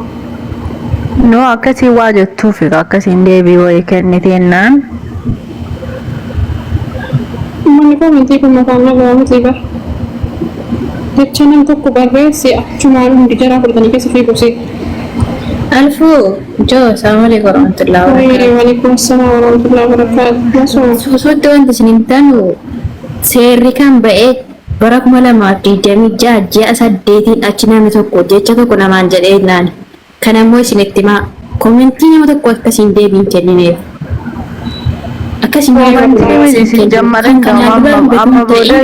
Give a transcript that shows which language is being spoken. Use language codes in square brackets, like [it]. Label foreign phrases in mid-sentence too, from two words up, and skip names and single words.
[om] no akkasii waa jettuuf akkasiin deebii wayii kenniteennaan manni komentii kun mataan nagaa miti bar jecha nam tokko barreessi achumaan hundi jaraa fudhatanii keessa fiigusee Alfu, [ar] jo, السلام عليكم ورحمة الله وبركاته. وعليكم السلام ورحمة الله وبركاته. [om] Sosotti wanti isiniin tanu seerri kan ba'e bara 2026 ji'a 8 achi namni tokko jecha tokko namaan jedhee naan kan ammoo isinitti himaa komentii nama tokko akkasiin deebiin kennineef. Akkasiin isin jammaran amma booda